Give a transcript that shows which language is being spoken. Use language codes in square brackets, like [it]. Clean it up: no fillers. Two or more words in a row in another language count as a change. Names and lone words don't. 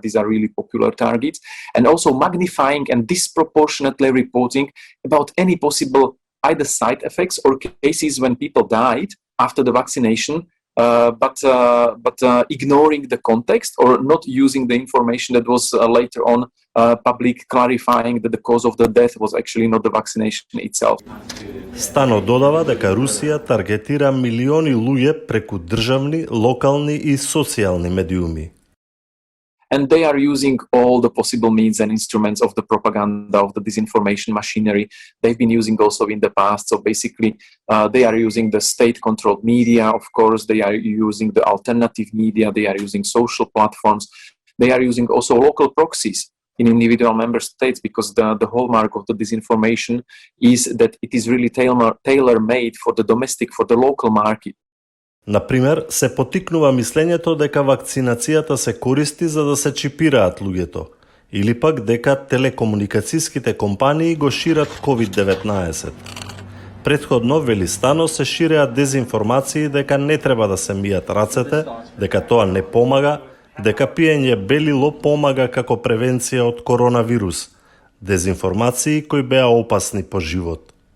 [en] These are really popular targets. And also magnifying and disproportionately reporting about any possible either side effects or cases when people died after the vaccination, but ignoring the context or not using the information that was later on public, clarifying that the cause of the death was actually not the vaccination itself. [mk] Стано додава дека Русија таргетира милиони луѓе преку државни, локални и социјални медиуми. [en] And they are using all the possible means and instruments of the propaganda, of the disinformation machinery they've been using also in the past. So basically, they are using the state-controlled media, of course, they are using the alternative media, they are using social platforms, they are using also local proxies in individual member states, because the hallmark of the disinformation is that it is really tailor-made for the domestic, for the local market. [mk] Например, се поттикнува мислењето дека вакцинацијата се користи за да се чипираат луѓето, или пак дека телекомуникацијските компании го шират COVID-19. Претходно, вели Стано, се ширеа дезинформации дека не треба да се мијат рацете, дека тоа не помага, дека пиење белило помага како превенција од коронавирус, дезинформации кои беа опасни по живот.